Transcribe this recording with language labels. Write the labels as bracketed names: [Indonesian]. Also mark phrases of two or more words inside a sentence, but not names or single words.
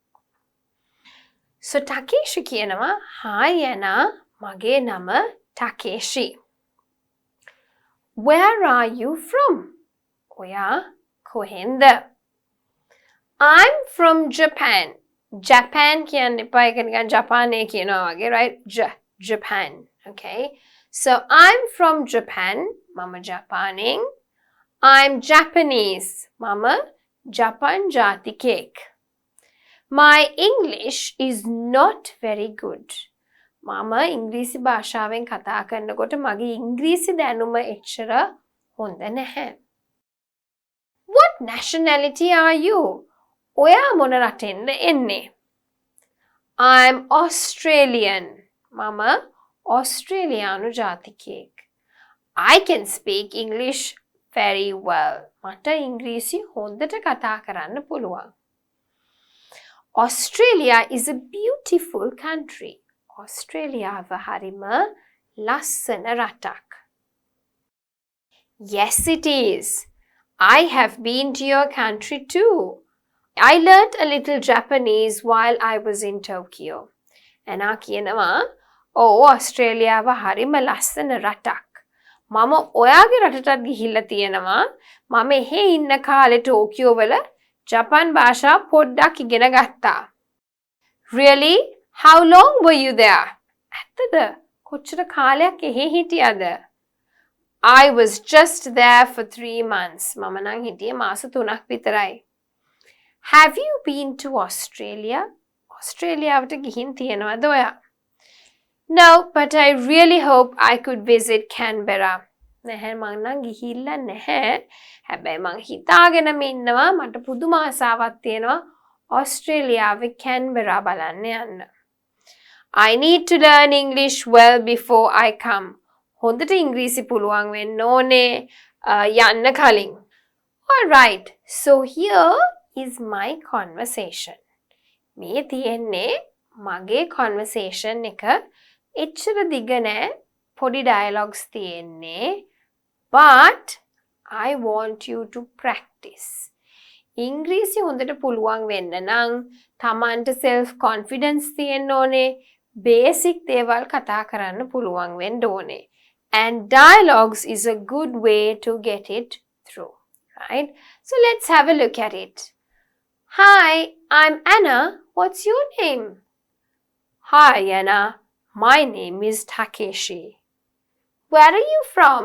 [Sinhala] So Takeshi කියනවා, hi Anna, mage nama Takeshi. [English] Where are you from? [Sinhala] ඔයා කොහෙන්ද? [English] I'm from Japan. [Sinhala] Japan කියන්න එපා, ඒක නිකන් ජපානයේ කියනවා වගේ, [English] right? Japan. Okay? So I'm from Japan. [Sinhala] මම ජපානයෙන්. [English] I'm Japanese. [Sinhala] මම ජපන් ජාතිකයෙක්. [English] My English is not very good. [Sinhala] මම ඉංග්‍රීසි භාෂාවෙන් කතා කරනකොට මගේ ඉංග්‍රීසි දැනුම එච්චර හොඳ නැහැ. [English] What nationality are you? [Sinhala] ඔයා මොන රටෙන්ද එන්නේ? [English] I'm Australian. [Sinhala] මම ඔස්ට්‍රේලියානු ජාතිකයෙක්. [English] I can speak English very well. [Sinhala] මට ඉංග්‍රීසි හොඳට කතා කරන්න පුළුවන්. [English] Australia is a beautiful country. [Sinhala] ඔස්ට්‍රේලියාව හරිම ලස්සන රටක්. [English] Yes, it is. I have been to your country too. I learnt a little Japanese while I was in Tokyo. [Sinhala] ඇනා කියනවා ඔස්ට්‍රේලියාව හරිම ලස්සන රටක්. මම ඔයාගේ රටටත් ගිහිල්ලා තියෙනවා. මම එහෙ ඉන්න කාලේ ටෝකියෝ වල ජපාන් භාෂා පොඩ්ඩක් ඉගෙන ගත්තා. [English] Really? How long were you there? [Sinhala] ඇත්තද? කොච්චර කාලයක් එහෙ හිටියද? [English] I was just there for 3 months. [Sinhala] මම නම් හිටියේ මාස 3ක් විතරයි. [English] Have you been to Australia? [Sinhala] Australiaවට ගිහින් තියෙනවද ඔයා? [English] No, but I really hope I could visit Canberra. [Sinhala] නැහැ මං නම් ගිහිල්ලා නැහැ. හැබැයි මං හිතාගෙනම ඉන්නවා මට පුදුම ආසාවක් තියෙනවා ඔස්ට්‍රේලියාවේ Canberra බලන්න යන්න. [English] I need to learn English well before I come. [Sinhala] හොඳට ඉංග්‍රීසි පුළුවන් වෙන්න ඕනේ යන්න කලින්. [English] All right. So here is my conversation. [Sinhala] මේ තියෙන්නේ මගේ conversation එක. එච්චර දිග නෑ. පොඩි dialogues තියෙන්නේ. [English] But I want you to practice. [Sinhala] ඉංග්‍රීසි හොඳට පුළුවන් වෙන්න නම් තමන්ට [English] self confidence [Sinhala] තියෙන්න ඕනේ. basic දේවල් කතා කරන්න පුළුවන් වෙන්න ඕනේ. [English] And dialogues is a good way to get it through. Right? So let's have a look at it. Hi, I'm Anna. What's your name? Hi, Anna. My name is Takeshi. Where are you from?